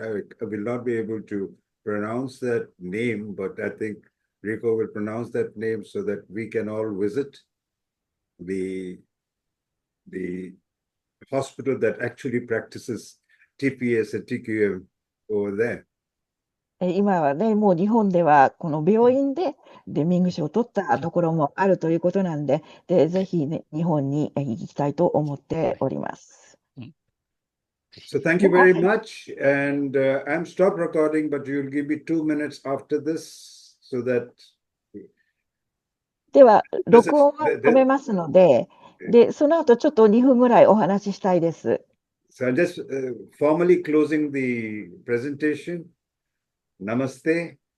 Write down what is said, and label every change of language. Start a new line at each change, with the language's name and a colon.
English: I will not be able to pronounce that name, but I think Rico will pronounce that name so that we can all visit the hospital that actually practices TPS and TQM over there.
Japanese: 今はね、もう日本ではこの病院でデミング賞を取ったところもあるということなんで、ぜひね、日本に行きたいと思っております。
English: So thank you very much. And I'm stopped recording, but you'll give me 2 minutes after this so that.
Japanese: では、録音は止めますので、その後ちょっと2分ぐらいお話ししたいです。
English: So I'm just formally closing the presentation. Namaste.